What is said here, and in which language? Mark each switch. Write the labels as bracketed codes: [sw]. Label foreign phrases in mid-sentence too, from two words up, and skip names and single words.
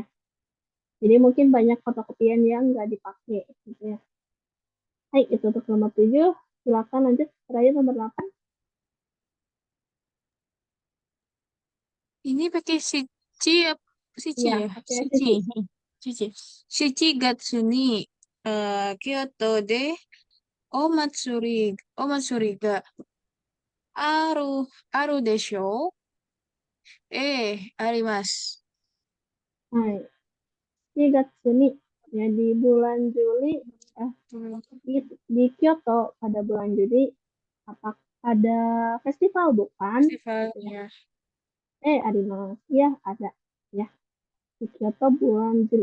[id] Jadi mungkin banyak fotokopian yang nggak dipakai gitu ya. Hai, itu untuk nomor 7. Silakan lanjut. Terakhir nomor 8. Ini pakai shichi, shichi Iya, ya, pakai shichi, sisi. shichi. [ja] 七月に、京都でお祭りがある、あるでしょ? Arimasu. [id] Hai, 3 Juni. Ya, di bulan Juli, eh, di Kyoto pada bulan Juli, apa ada festival bukan? Gitu ya. Festivalnya. Ada mas. Iya, ada. Ya, di Kyoto bulan Juli.